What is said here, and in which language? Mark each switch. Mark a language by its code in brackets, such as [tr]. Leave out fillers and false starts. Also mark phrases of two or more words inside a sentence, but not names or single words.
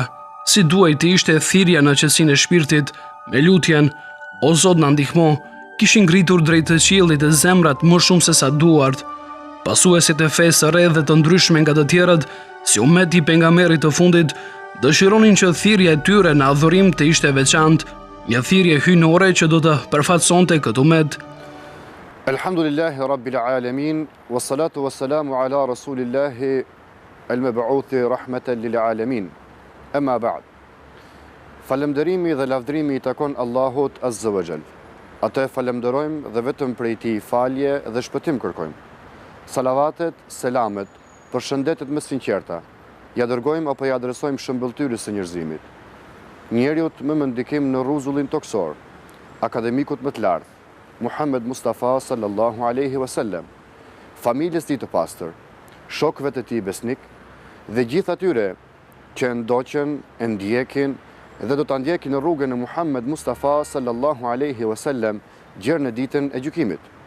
[sq] Si duhej të ishte thirrja në qetësinë e shpirtit, me lutjen, o Zot na ndihmo, kishin ngritur drejt të qiellit e zemrat më shumë se sa duart. Pasuesit e fesë së re dhe të ndryshme nga të tjerët, si umeti i pejgamberit të fundit, dëshironin që thirrja e tyre në adhurim të ishte veçantë, një thirrje hyjnore që do të përfaqësonte këtë umet. [ar] الحمد لله رب العالمين والصلاة والسلام على رسول الله المبعوث رحمة للعالمين. أما بعد. [sq] Falënderimi dhe lavdërimi i takon Allahut [ar] عز وجل. [sq] Atë falënderojmë dhe vetëm prej tij falje dhe shpëtim kërkojmë. Salavatet, selamet, për shëndetet më sinqerta, ja dërgojmë apo ja adresojmë shëmbëltyrës së njerëzimit. Njeriut më ndikim në rruzullin toksor, akademikut më të lartë, Muhammed Mustafa [ar] صلى الله عليه وسلم, [sq] familjes tij të pastër, shokëve të tij besnik dhe gjithë atyre që ndoqën, e ndjekin dhe do ta ndjekin në rrugën e Muhammed Mustafa [ar] صلى الله عليه وسلم [sq] gjerë në ditën e gjykimit.